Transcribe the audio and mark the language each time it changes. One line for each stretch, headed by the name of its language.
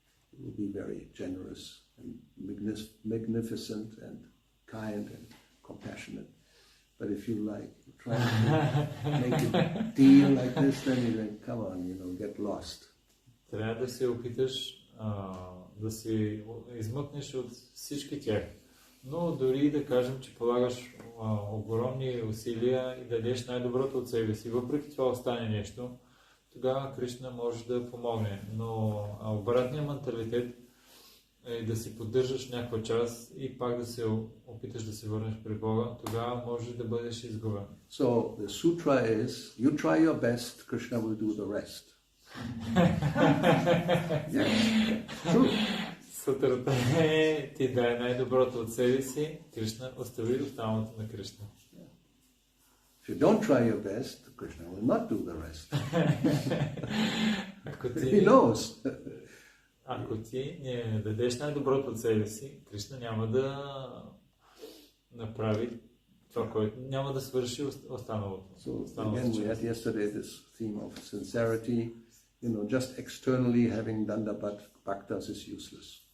English: He will be very generous and magnificent and kind and compassionate. But if you try to make a deal like this, then you come on, get lost.
Bulgarian: Трябва да се опиташ да се измъкнеш от всички тях. Но дори да кажем, че полагаш огромни усилия и дадеш най-доброто от себе си, въпреки това остане нещо, тогава Кришна може да помогне. Но обратният менталитет е да си поддържаш някаква част и пак да се опиташ да се върнеш при Бога, тогава може да бъдеш изгубен.
English: So the sutra is, you try your best, Krishna will do the rest. Yes, true.
Bulgarian: Сутрата е, ти дай най-доброто от себе си, Кришна остави останалото на Кришна.
English: If you don't try your best, Krishna will not do the rest. He knows.
Bulgarian: Ако ти не дадеш най-доброто от себе си, Кришна няма да направи това, което няма да свърши останалото.
English: So again, we had yesterday this theme of sincerity. Just externally having dandavat bhaktas is useless.